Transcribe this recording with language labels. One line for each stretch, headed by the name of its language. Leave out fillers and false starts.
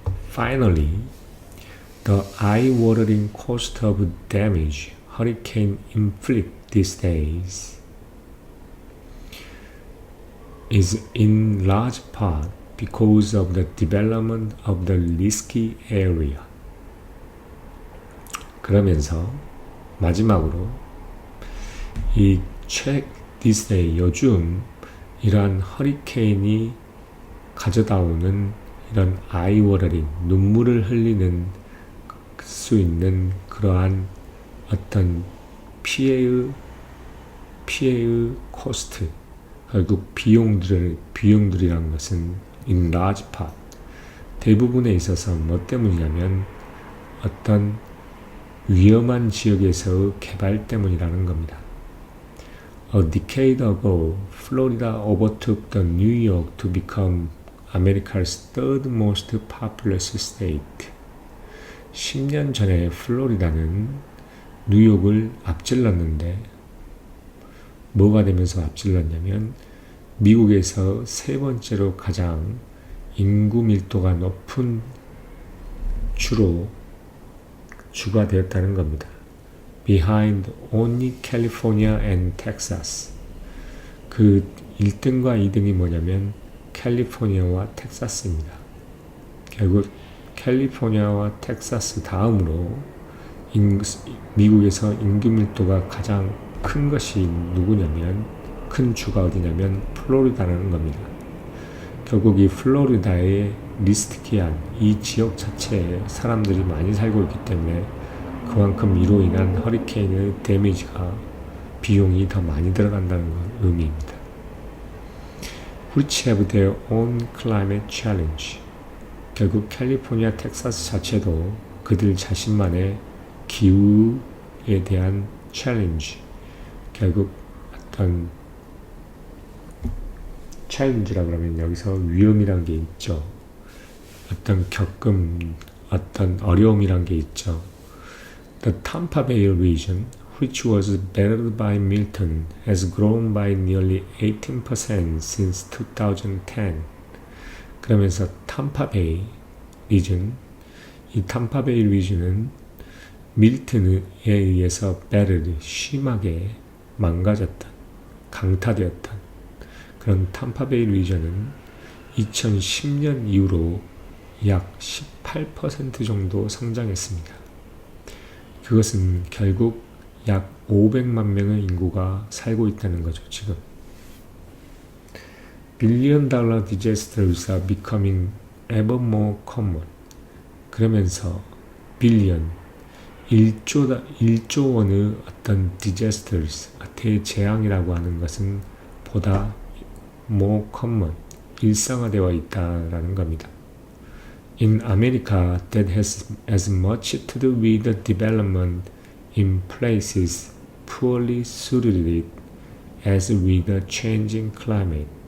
English: Finally, the eye-watering cost of damage hurricane inflict these days is in large part because of the development of the risky area.
Korean: 그러면서 마지막으로 이
English: this day,
Korean: 요즘 이러한 허리케인이 가져다 오는 이런 아이워러링, 눈물을 흘리는 수 있는 그러한 어떤 피해의 코스트, 결국 비용들이라는 것은
English: in large part.
Korean: 대부분에 있어서 뭐 때문이냐면 어떤 위험한 지역에서의 개발 때문이라는 겁니다.
English: A decade ago, Florida overtook the New York to become America's third most populous state.
Korean: 10년 전에 플로리다는 뉴욕을 앞질렀는데 뭐가 되면서 앞질렀냐면 미국에서 세 번째로 가장 인구 밀도가 높은 주가 되었다는 겁니다.
English: Behind only California and Texas.
Korean: 그 1등과 2등이 뭐냐면 캘리포니아와 텍사스입니다. 결국 캘리포니아와 텍사스 다음으로 미국에서 인구 밀도가 가장 큰 것이 누구냐면 큰 주가 어디냐면 플로리다라는 겁니다. 결국 이 플로리다의 리스트키한 이 지역 자체에 사람들이 많이 살고 있기 때문에 그만큼 이로 인한 허리케인의 데미지가 비용이 더 많이 들어간다는 의미입니다.
English: Which have their own climate challenge.
Korean: 결국 캘리포니아, 텍사스 자체도 그들 자신만의 기후에 대한 challenge, 결국 어떤 challenge라 그러면 여기서 위험이란 게 있죠. 어떤 어떤 어려움이란 게 있죠.
English: The Tampa Bay region, which was battered by Milton, has grown by nearly 18% since 2010.
Korean: 그러면서 탐파베이 리전, 이 탐파베이 리전은 밀턴에 의해서 battered, 심하게 망가졌던, 강타되었던 그런 탐파베이 리전은 2010년 이후로 약 18% 정도 성장했습니다. 그것은 결국 약 500만 명의 인구가 살고 있다는 거죠, 지금.
English: Billion dollar disasters are becoming ever more common.
Korean: 그러면서 빌리언, 1조 원의 어떤 disasters, 대재앙이라고 하는 것은 보다
English: more common,
Korean: 일상화되어 있다라는 겁니다.
English: In America, that has as much to do with the development in places poorly suited as with the changing climate.